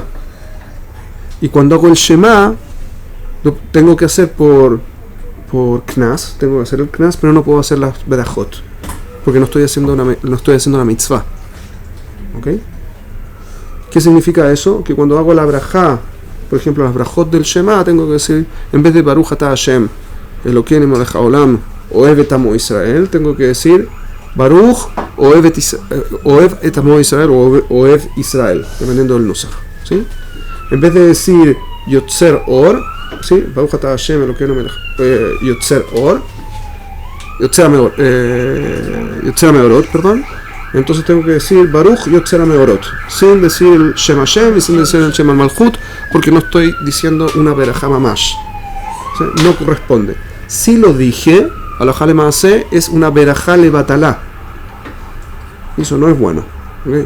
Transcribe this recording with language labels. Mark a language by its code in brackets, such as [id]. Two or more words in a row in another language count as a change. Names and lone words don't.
[es] Y cuando hago el Shema, lo tengo que hacer por Knas, tengo que hacer el Knas, pero no puedo hacer las Berajot, porque no estoy haciendo la mitzvah. ¿Ok? ¿Qué significa eso? Que cuando hago la brajá, por ejemplo las brajot del Shema, tengo que decir, en vez de [he] ברוך אתה השם אלוקינו מלך העולם אוהב את עמו ישראל, [es] tengo que decir [he] ברוך אוהב את עמו ישראל [es] o [he] אוהב ישראל, [es] dependiendo del nusach, ¿sí? En vez de decir [he] יוצר אור, [es] ¿sí? [he] ברוך אתה השם אלוקינו מלך יוצר אור יוצר מאורות, [es] perdón. Entonces tengo que decir [he] ברוך יוצר מאורות, [es] sin decir el [he] שם השם [es] y sin decir el [he] שם מלכות, [es] porque no estoy diciendo una [he] ברכה ממש. [es] ¿Sí? No corresponde. Si lo dije, [he] הלכה למעשה [es] es una [he] ברכה לבטלה. [es] Eso no es bueno. ¿Okay?